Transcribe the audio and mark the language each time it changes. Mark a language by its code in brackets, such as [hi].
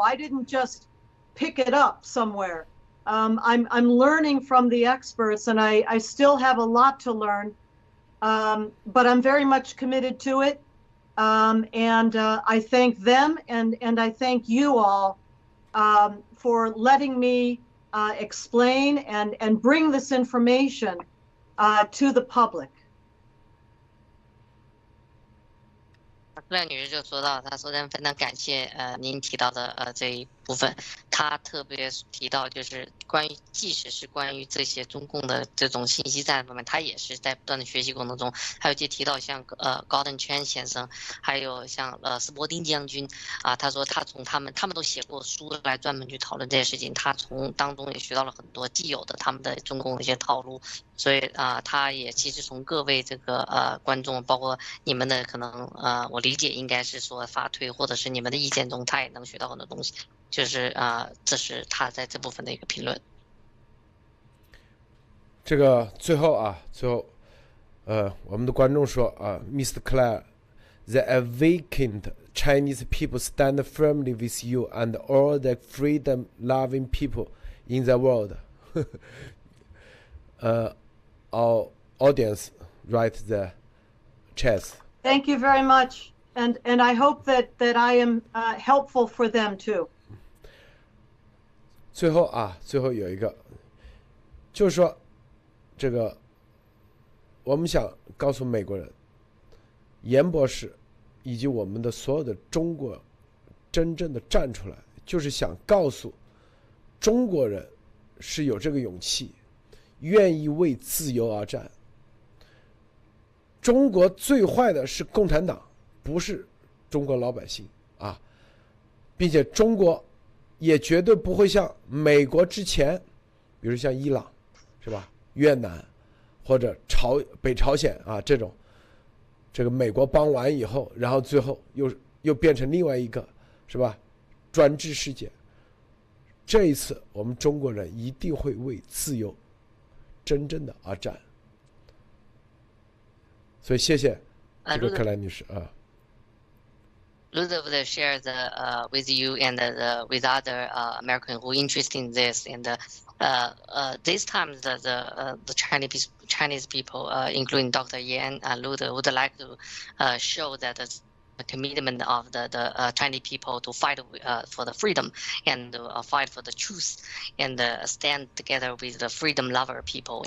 [en] I didn't just pick it up somewhere. I'm learning from the experts, and I still have a lot to learn, but I'm very much committed to it. And I thank them, and I thank you all for letting me explain and bring this information to the public. [zh] 克莱女士就说到，她说非常感谢您提到的这一部分。她特别提到，就是即使是关于这些中共的这种信息战方面，她也是在不断的学习过程中。还有就提到像Gordon Chang先生，还有像斯伯丁将军她说他从他们都写过书来专门去讨论这些事情，他从当中也学到了很多既有的他们的中共的一些套路。所以他也其实从各位这个观众，包括你们的可能我理解应该是说发推或者是你们的意见中，他也能学到很多东西。就是这是他在这部分的一个评论。这个最后我们的观众说Mr. [en] Clare, the awakened Chinese people stand firmly with you and all the freedom-loving people in the world. Our audience write the chats. Thank you very much, and I hope that I am helpful for them too. [zh] 最后有一个，就是说，这个我们想告诉美国人，严博士以及我们的所有的中国真正的站出来，就是想告诉中国人是有这个勇气，愿意为自由而战。中国最坏的是共产党，不是中国老百姓并且中国也绝对不会像美国之前，比如像伊朗，是吧？越南，或者北朝鲜啊这种，这个美国帮完以后，然后最后又变成另外一个是吧专制世界。这一次我们中国人一定会为自由真正的而战。所以谢谢这个克莱女士啊。 [en] Luda would share with you and with other American who are interested in this. And this time, the Chinese people, including Dr. Yan and Luda, would like to show that the commitment of the Chinese people to fight for the freedom and fight for the truth and stand together with the freedom lover people.